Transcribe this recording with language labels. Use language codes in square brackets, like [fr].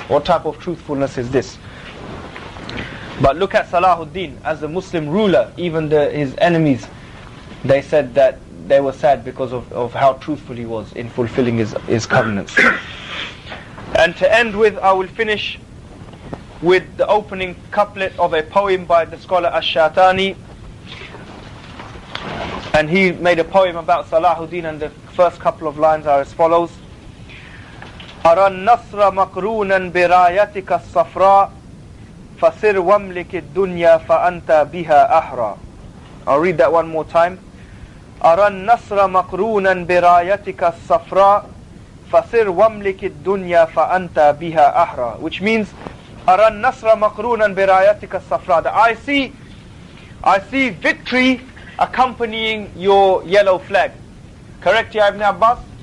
[en] What type of truthfulness is this? But look at Salahuddin, as a Muslim ruler, even his enemies, they said that they were sad because of how truthful he was in fulfilling his covenants. And to end with, I will finish with the opening couplet of a poem by the scholar Ash-Shatani. And he made a poem about Salahuddin, and the first couple of lines are as follows. [ar] أرى النصر مقرونا برايتك الصفراء فَسِرْ وَامْلِكِ الدُّنْيَا فَأَنْتَ بِهَا أَحْرَى. [en] I'll read that one more time. [ar] أَرَى النَّصْرَ مَقْرُونًا بِرَايَتِكَ الصَّفْرَاءِ فَسِرْ وَامْلِكِ الدُّنْيَا فَأَنْتَ بِهَا أَحْرَى. [en] Which means, [ar] أَرَى النَّصْرَ مَقْرُونًا بِرَايَتِكَ الصَّفْرَاءِ, [en] that I see victory accompanying your yellow flag. Correct, Ya Ibn Abbas?